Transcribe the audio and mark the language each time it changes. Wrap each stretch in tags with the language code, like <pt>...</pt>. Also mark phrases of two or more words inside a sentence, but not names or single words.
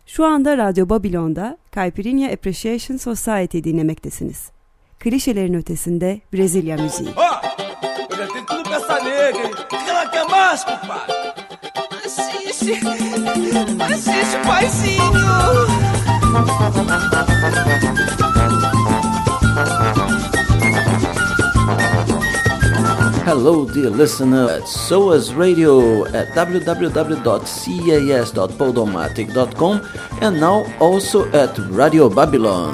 <tr>Şu anda Radyo Babilon'da Caipirinha Appreciation Society dinlemektesiniz. Klişelerin ötesinde Brezilya müziği.</tr> <pt>Eu tenho tudo pra essa nega, o que ela quer mais, compadre? Assiste, paizinho.</pt> <en>Hello, dear listener at SOAS Radio at www.cas.podomatic.com and now also at Radio Babylon.</en>